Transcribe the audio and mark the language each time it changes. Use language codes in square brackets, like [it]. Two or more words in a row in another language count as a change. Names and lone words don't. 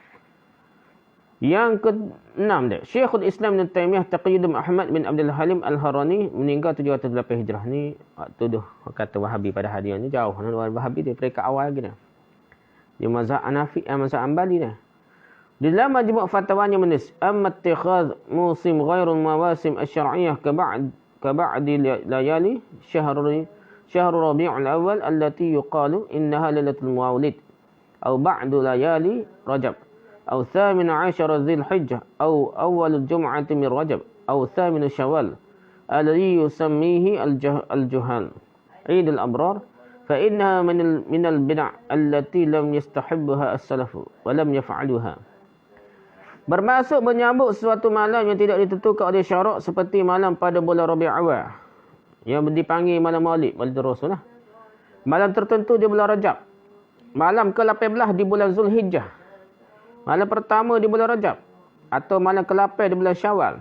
[ms] Yang ke-6 dia, Syekhul Islam Ibn Taymiyah Taqiyuddin Ahmad bin Abdul Halim Al-Harani meninggal 708 Hijrah. Ni tuduh kata Wahabi pada hari ni jauh. Wahabi dia peringkat awal lagi dah. Dia mazhab Hanafi, mazhab Hanbali dah. Di dalam majmu' fatwanya menulis, [ar] أما اتخاذ موسم غير المواسم الشرعية كبعض ليالي شهر ربيع الأول التي يقال إنها ليلة المولد أو بعض ليالي رجب أو 18 ذي الحجة أو أول الجمعة من رجب أو 8 شوال الذي يسميه الجهال عيد الأبرار فإنها من البدع التي لم يستحبها السلف ولم يفعلوها. [ms] Bermaksud menyambut suatu malam yang tidak ditentukan oleh syarak seperti malam pada bulan Rabiul Awal yang dipanggil malam Maulid, Maulid Rasul lah. Malam tertentu di bulan Rajab. Malam ke-18 di bulan Zulhijjah. Malam pertama di bulan Rajab atau malam ke-8 di bulan Syawal.